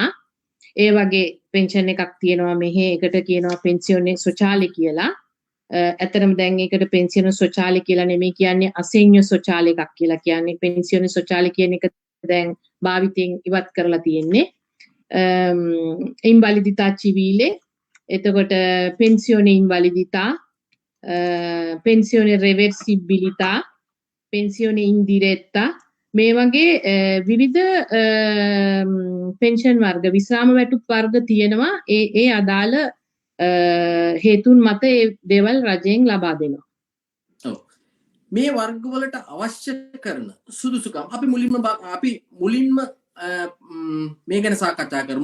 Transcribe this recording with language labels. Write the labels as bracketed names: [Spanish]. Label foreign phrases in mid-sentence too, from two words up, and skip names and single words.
[Sinhala] ඒ වගේ පෙන්ෂන් එකක් තියෙනවා මෙහි. ඒකට කියනවා [Italian] pensione sociale [Sinhala] කියලා. ඇත්තටම දැන් ඒකට [Italian] pensione sociale [Sinhala] කියලා නෙමෙයි කියන්නේ, [Italian] assegno sociale [Sinhala] එකක් කියලා කියන්නේ. [Italian] pensione sociale [Sinhala] කියන එක දැන් භාවිතයෙන් ඉවත් කරලා තියෙන්නේ. [Italian] invalidità civile, එතකොට pensione invalidità, pensione reversibilità, pensione indiretta, [Sinhala] මේ වගේ විවිධ පෙන්ෂන් වර්ග, විශ්‍රාම වැටුප් වර්ග තියෙනවා. ඒ අදාළ හේතුන් මත ඒ දේවල් රජයෙන් ලබා දෙනවා. මේ වර්ගවලට අවශ්‍ය කරන සුදුසුකම් අපි මුලින්ම මේ ගැන සාකච්ඡා කරමු.